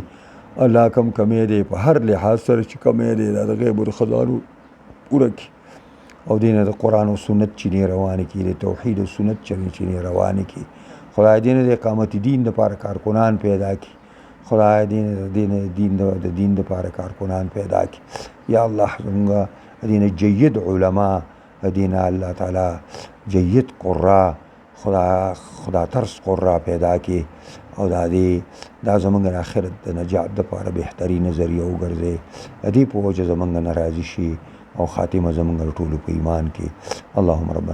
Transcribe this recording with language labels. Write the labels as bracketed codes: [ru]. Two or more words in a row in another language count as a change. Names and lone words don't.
[ps] الله کم کمی دې په هر لحاظ سره چې کمی دې د غیب او د خزانو پوره کړي او دې نه د قرآن او سنت چینې روانې کړي، د توحید او سنت چینې روانې کړي. خدای دې نه د اقامت دین دپاره کارکنان پیدا کړي، خدای دې نه د دین دپاره کارکنان پیدا کړي. [ar] یا الله [ps] زموږ دې نه جید علما، دې نه [ar] الله تعالی [ps] جید قرا، خدا ترس قرا پیدا کړي او دا زموږ د آخرت د نجات دپاره بهترین ذریعه وګرځي. د دې په وجه زموږ نه راضي شي او خاتمه زموږ ټولو په ایمان کې. [ar] اللهم ربنا